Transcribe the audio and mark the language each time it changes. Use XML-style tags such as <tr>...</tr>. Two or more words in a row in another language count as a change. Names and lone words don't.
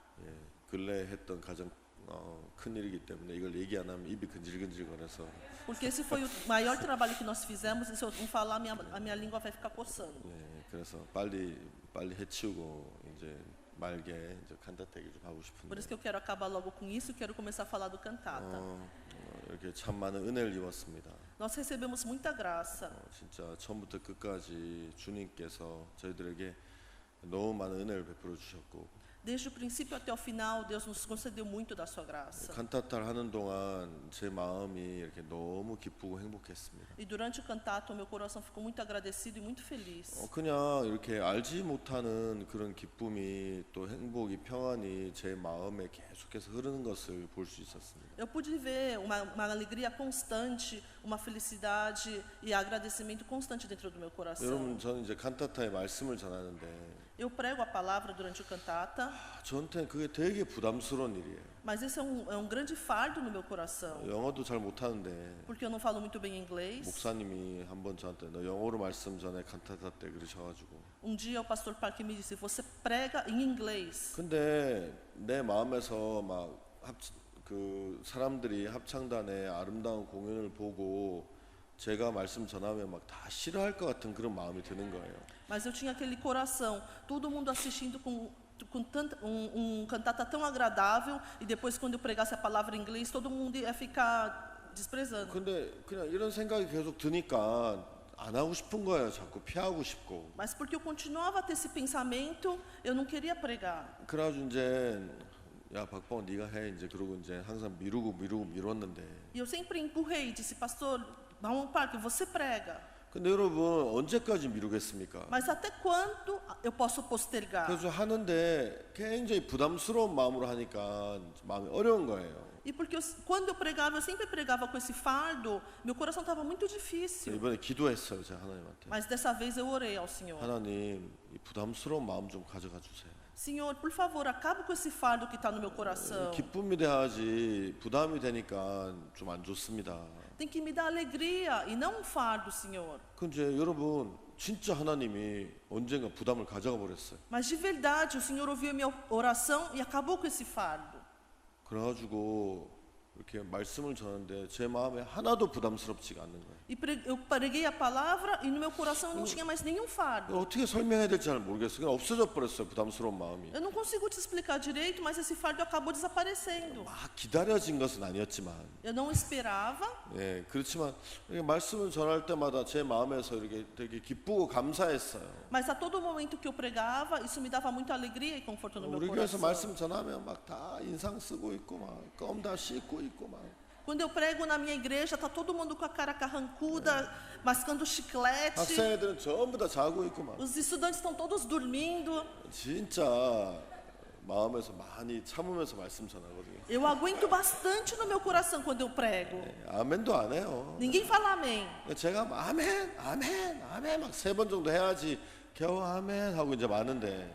<ko>근래 했던 가장 큰 일이기 때문에 이걸 얘기 안 하면 입이 근질근질거려서</ko> <pt>porque esse foi o maior trabalho que nós fizemos, e se eu não falar, a minha língua vai ficar coçando.</pt> <ko>그래서 빨리 해치우고 이제 말게 이제 칸타타 얘기 좀 하고</ko> <pt>Por</pt> <ko>싶은데</ko> <pt>isso que eu quero acabar logo com isso e quero começar a falar do cantata.</pt> <ko>이렇게 참 많은 은혜를 입었습니다.</ko> <pt>Nós recebemos muita graça.</pt> <ko>진짜 처음부터 끝까지 주님께서 저희들에게 너무 많은 은혜를 베풀어 주셨고</ko> <pt>Desde o princípio até o final, Deus nos concedeu muito da sua graça.</pt> <ko>칸타타를 하는 동안 제 마음이 이렇게 너무 기쁘고 행복했습니다.</ko> <pt>E durante o cantato, o meu coração ficou muito agradecido e muito feliz.</pt> <ko>그냥 이렇게 알지 못하는 그런 기쁨이 또 행복이 평안이 제 마음에 계속해서 흐르는 것을 볼 수 있었습니다.</ko> <pt>Eu pude ver uma alegria constante, uma felicidade e agradecimento constante dentro do meu coração.</pt> <ko>여러분 저는 이제 칸타타의 말씀을 전하는데</ko> <pt>Eu prego a palavra durante o cantata,</pt> <ko>저한테는 그게 되게 부담스러운 일이에요.</ko> <pt>mas esse é um grande fardo no meu coração,</pt> <ko>영어도 잘 못하는데</ko> <pt>porque eu não falo muito bem inglês.</pt> <ko>목사님이 한번 저한테 너 영어로 말씀 전에 칸타타 때 그러셔가지고</ko> <pt>Um dia o pastor Parker me disse: você prega em inglês.</pt> <ko>근데 내 마음에서 그 사람들이 합창단의 아름다운 공연을 보고 제가 말씀 전하면 막 다 싫어할 것 같은 그런 마음이 드는 거예요.</ko> <pt>Mas eu tinha aquele coração, todo mundo assistindo com cantata tão agradável, e depois quando eu pregasse a palavra em inglês, todo mundo ia ficar desprezando.</pt> <ko>근데 그냥 이런 생각이 계속 드니까 안 하고 싶은 거예요. 자꾸 피하고 싶고.</ko> <pt>Mas porque eu continuava a ter esse pensamento, eu não queria pregar.</pt> <ko>그래가지고 이제 야 박봉 네가 해 이제 그러고 이제 항상 미뤘는데.</ko> <pt>E eu sempre empurrei e disse, pastor, vamos para que você prega.</pt> <ko>근데 여러분 언제까지 미루겠습니까?</ko> <pt>Mas até quando eu posso postergar?</pt> <ko>그래서 하는데 굉장히 부담스러운 마음으로 하니까 마음이 어려운 거예요.</ko> <pt>E porque quando eu pregava, eu sempre pregava com esse fardo, meu coração estava muito difícil.</pt> <ko>이번에 기도했어요, 제가 하나님한테.</ko> <pt>Mas dessa vez eu orei ao Senhor.</pt> <ko>하나님, 이 부담스러운 마음 좀 가져가 주세요.</ko> <pt>Senhor, por favor, acaba com esse fardo que está no meu coração.</pt> <ko>기쁨이 돼야지 부담이 되니까 좀 안 좋습니다.</ko> <pt>Tem que me dar alegria e não um fardo, Senhor.</pt> <ko>근데 여러분, 진짜 하나님이 언젠가 부담을 가져가 버렸어요.</ko> <pt>Mas de verdade, o Senhor ouviu a minha oração e acabou com esse fardo.</pt> <ko>그래가지고 이렇게 말씀을 전하는데 제 마음에 하나도 부담스럽지가 않는 거예요.</ko> <pt>E eu preguei a palavra e no meu coração não tinha mais nenhum fardo.</pt> <ko>어떻게 설명해야 될지 잘 모르겠어요. 그냥 없어져 버렸어요, 부담스러운 마음이.</ko> <pt>Eu não consigo te explicar direito, mas esse fardo acabou desaparecendo.</pt> <ko>막 기다려진 것은 아니었지만,</ko> <pt>Eu não esperava,</pt> <ko>예, 그렇지만 이렇게 말씀을 전할 때마다 제 마음에서 이렇게 되게 기쁘고 감사했어요.</ko> <pt>mas a todo momento que eu pregava, isso me dava muita alegria e conforto no meu</pt> <ko>우리 교회에서</ko> <pt>coração.</pt> <ko>말씀 전하면 막 다 인상 쓰고 있고 막 껌 다 씻고 있고 막.</ko> <pt>Quando eu prego na minha igreja, tá todo mundo com a cara carrancuda, mascando chiclete.</pt> <ko>학생애들은 전부 다 자고 있고 막.</ko> <pt>Os estudantes estão todos dormindo.</pt> <ko>진짜 마음에서 많이 참으면서 말씀 전하거든요.</ko> <pt>Eu aguento bastante no meu coração quando eu prego.</pt> <ko>아멘도 안 해요.</ko> <pt>Ninguém fala amém.</pt> <ko>제가 막 아멘, 아멘, 아멘 막 3번 정도 해야지 겨우 아멘 하고 이제 마는데</ko>